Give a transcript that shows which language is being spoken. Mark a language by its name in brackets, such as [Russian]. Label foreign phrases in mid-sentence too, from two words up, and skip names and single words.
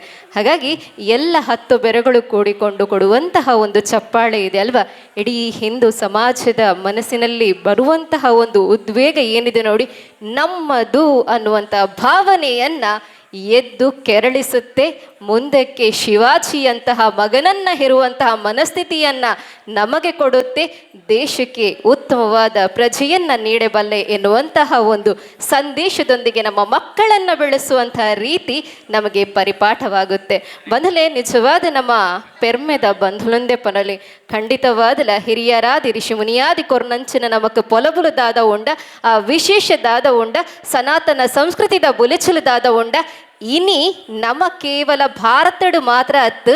[Kannada] ಹಾಗಾಗಿ ಎಲ್ಲ 10 ಬೆರಗಳು ಕೂಡಿಕೊಂಡು ಕೊಡುವಂತಹ ಒಂದು ಚಪ್ಪಾಳೆ ಇದೆ ಅಲ್ವಾ, ಇಡೀ ಹಿಂದೂ ಸಮಾಜದ ಮನಸ್ಸಿನಲ್ಲಿ ಬರುವಂತಹ ಒಂದು ಉದ್ವೇಗ ಏನಿದೆ ನೋಡಿ, ನಮ್ಮದು ಅನ್ನುವಂಥ ಭಾವನೆಯನ್ನು ಎದ್ದು ಕೆರಳಿಸುತ್ತೆ. ಮುಂದಕ್ಕೆ ಶಿವಾಜಿಯಂತಹ ಮಗನನ್ನು ಹೆರುವಂತಹ ಮನಸ್ಥಿತಿಯನ್ನು ನಮಗೆ ಕೊಡುತ್ತೆ. ದೇಶಕ್ಕೆ ಉತ್ತಮವಾದ ಪ್ರಜೆಯನ್ನು ನೀಡಬಲ್ಲೆ ಎನ್ನುವಂತಹ ಒಂದು ಸಂದೇಶದೊಂದಿಗೆ ನಮ್ಮ ಮಕ್ಕಳನ್ನು ಬೆಳೆಸುವಂತಹ ರೀತಿ ನಮಗೆ ಪರಿಪಾಠವಾಗುತ್ತೆ. [Tulu] ಬಂಧುಲೆ, ನಿಜವಾದ ನಮ್ಮ ಪೆರ್ಮೆದ ಬಂಧುಲೊಂದೇ ಪನಲಿ ಖಂಡಿತವಾದಲ ಹಿರಿಯರಾದಿ ಋಷಿ ಮುನಿಯಾದಿ ಕೊರ್ನಂಚಿನ ನಮಕ್ ಪೊಲಬುಲದಾದ ಉಂಡ ಆ ವಿಶೇಷದಾದ ಉಂಡ ಸನಾತನ ಸಂಸ್ಕೃತಿದ ಬುಲೆಚುಲದಾದ ಉಂಡ ಇನಿ ನಮ ಕೇವಲ ಭಾರತಡು ಮಾತ್ರ ಅತ್ತು